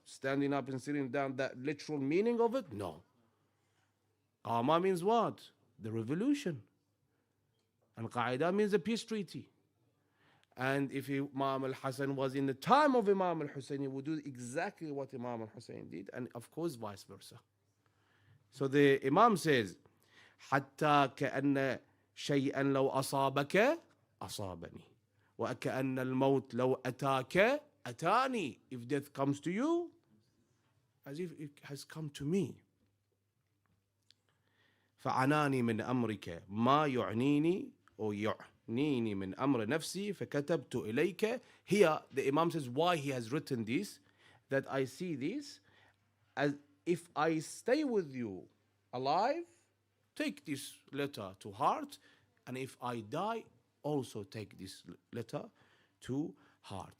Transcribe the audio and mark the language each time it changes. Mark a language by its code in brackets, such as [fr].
[en] Standing up and sitting down, that literal meaning of it? No. Qama means what? The revolution. And qa'ida means a peace treaty. And if Imam al-Hasan was in the time of Imam al-Hussein, he would do exactly what Imam al-Hussein did, and of course vice versa. So the Imam says, [ar] حتى كأن شيئا لو أصابك أصابني وكأن الموت لو أتاك أتاني. [en] If death comes to you, as if it has come to me. [ar] فعناني من أمرك ما يعنيني أو يعنيني من أمر نفسي فكتبت إليك. [en] Here the Imam says why he has written this, that I see this as if I stay with you alive, take this letter to heart, and if I die, also take this letter to heart.